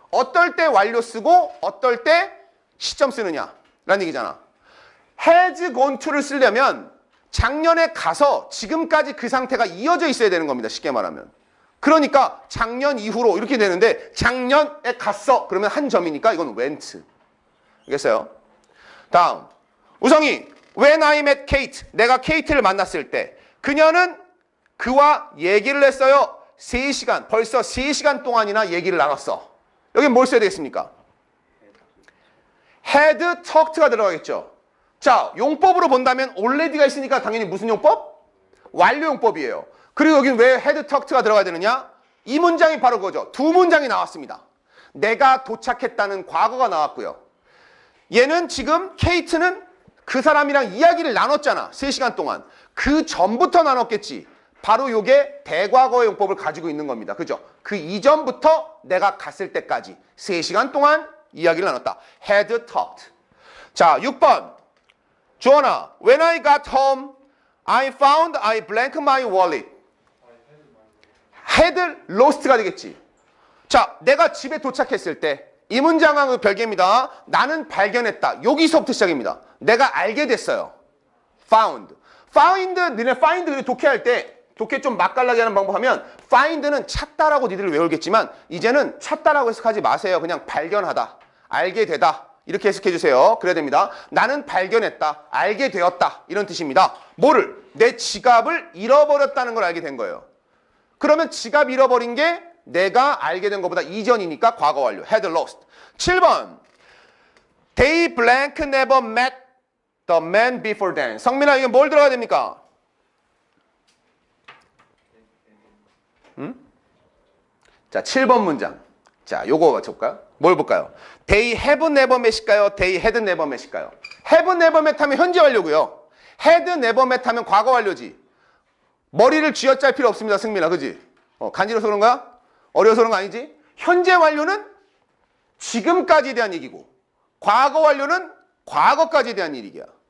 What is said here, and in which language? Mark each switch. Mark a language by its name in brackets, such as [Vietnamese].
[Korean] 어떨 때 완료 쓰고 어떨 때 시점 쓰느냐라는 얘기잖아. has gone to를 쓰려면 작년에 가서 지금까지 그 상태가 이어져 있어야 되는 겁니다. 쉽게 말하면. 그러니까 작년 이후로 이렇게 되는데 작년에 갔어. 그러면 한 점이니까 이건 went. 알겠어요? 다음. [English] 우성이 When I met Kate. [Korean] 내가 케이트를 만났을 때 그녀는 그와 얘기를 했어요. 3시간. 벌써 3시간 동안이나 얘기를 나눴어. 여기 뭘 써야 되겠습니까? had talked가 들어가겠죠. 자, 용법으로 본다면 already가 있으니까 당연히 무슨 용법? 완료 용법이에요. 그리고 여기는 왜 had talked가 들어가야 되느냐? 이 문장이 바로 그거죠. 두 문장이 나왔습니다. 내가 도착했다는 과거가 나왔고요. 얘는 지금 케이트는 그 사람이랑 이야기를 나눴잖아. 3시간 동안. 그 전부터 나눴겠지. 바로 요게 대과거의 용법을 가지고 있는 겁니다. 그죠? 그 이전부터 내가 갔을 때까지 3시간 동안 이야기를 나눴다. had talked. 자, 6번. [English] 주원아, when I got home, I found I blank my wallet. [Korean] had lost가 되겠지. 자, 내가 집에 도착했을 때 이 문장하고 별개입니다. 나는 발견했다. 여기서부터 시작입니다. 내가 알게 됐어요. found. 너네 find 독해할 때 독해 좀 맛깔나게 하는 방법 하면 find는 찾다라고 니들 외우겠지만 이제는 찾다라고 해석하지 마세요. 그냥 발견하다. 알게 되다. 이렇게 해석해 주세요. 그래야 됩니다. 나는 발견했다. 알게 되었다. 이런 뜻입니다. 뭐를? 내 지갑을 잃어버렸다는 걸 알게 된 거예요. 그러면 지갑 잃어버린 게 내가 알게 된 것보다 이전이니까 과거 완료. [English] had lost. 7번. They blank never met the man before then. [Korean] 성민아, 이게 뭘 들어가야 됩니까? 자, 7번 문장. 자, 요거 맞춰볼까요? 뭘 볼까요? [English] They have never met일까요? They had never met일까요? [Korean] have never met 하면 현재 완료고요. had never met 하면 과거 완료지. 머리를 쥐어짤 필요 없습니다, 승민아. 그지? 간지러서 그런 거야? 어려워서 그런 거 아니지? 현재 완료는 지금까지에 대한 얘기고 과거 완료는 과거까지에 대한 얘기야.